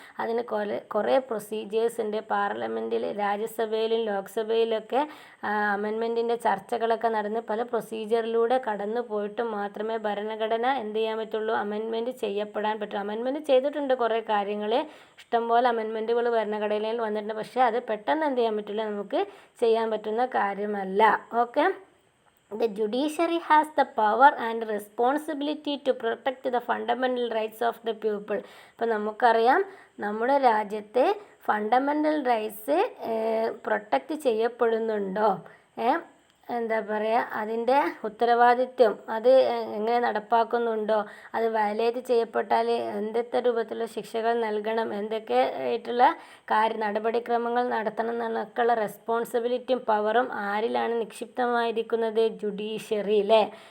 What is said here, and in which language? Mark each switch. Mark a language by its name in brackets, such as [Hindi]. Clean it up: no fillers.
[Malayalam] അതിന് കുറേ പ്രൊസീജിയേഴ്സ് ഉണ്ട്. പാർലമെൻറ്റിൽ, രാജ്യസഭയിലും ലോക്സഭയിലൊക്കെ അമെൻമെൻറ്റിൻ്റെ ചർച്ചകളൊക്കെ നടന്ന് പല പ്രൊസീജിയറിലൂടെ കടന്നു പോയിട്ട് മാത്രമേ ഭരണഘടന എന്ത് ചെയ്യാൻ പറ്റുള്ളൂ, അമെൻമെൻറ്റ് ചെയ്യപ്പെടാൻ പറ്റുള്ളൂ. അമെൻമെൻറ്റ് ചെയ്തിട്ടുണ്ട് കുറേ കാര്യങ്ങൾ, ഇഷ്ടംപോലെ അമെൻമെൻറ്റുകൾ ഭരണഘടനയിൽ വന്നിട്ടുണ്ട്. പക്ഷേ അത് പെട്ടെന്ന് എന്ത് ചെയ്യാൻ പറ്റില്ല, നമുക്ക് ചെയ്യാൻ പറ്റുന്ന കാര്യമല്ല. Okay. [English] The judiciary has the power and responsibility to protect the fundamental rights of the people. [Malayalam] ഇപ്പോൾ നമുക്കറിയാം നമ്മുടെ രാജ്യത്തെ ഫണ്ടമെൻ്റൽ റൈറ്റ്സ് പ്രൊട്ടക്റ്റ് ചെയ്യപ്പെടുന്നുണ്ടോ, എന്താ പറയുക, അതിൻ്റെ ഉത്തരവാദിത്വം അത് എങ്ങനെ നടപ്പാക്കുന്നുണ്ടോ, അത് വയലേറ്റ് ചെയ്യപ്പെട്ടാൽ എന്തൊക്കെ രൂപത്തിലുള്ള ശിക്ഷകൾ നൽകണം, എന്തൊക്കെ ആയിട്ടുള്ള നടപടിക്രമങ്ങൾ നടത്തണം എന്നൊക്കെയുള്ള റെസ്പോൺസിബിലിറ്റിയും പവറും ആരിലാണ് നിക്ഷിപ്തമായിരിക്കുന്നത്, ജുഡീഷ്യറി അല്ലേ.